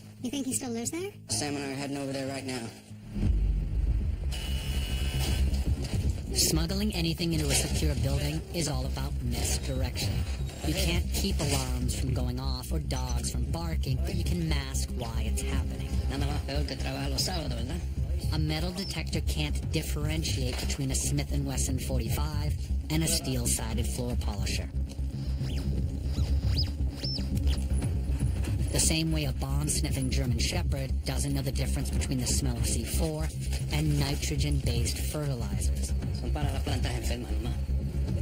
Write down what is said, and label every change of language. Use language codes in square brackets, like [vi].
[en] You think he still lives there? Sam and I are heading over there right now. Smuggling anything into a secure building is all about misdirection. You can't keep alarms from going off or dogs from barking, but you can mask why it's happening. [es] Nada más peor que trabajar los sábados, ¿verdad? [en] A metal detector can't differentiate between a Smith & Wesson 45 and a steel-sided floor polisher. The same way a bomb-sniffing German Shepherd doesn't know the difference between the smell of C4 and nitrogen-based fertilizers. [es] Son para las plantas enfermas nomás.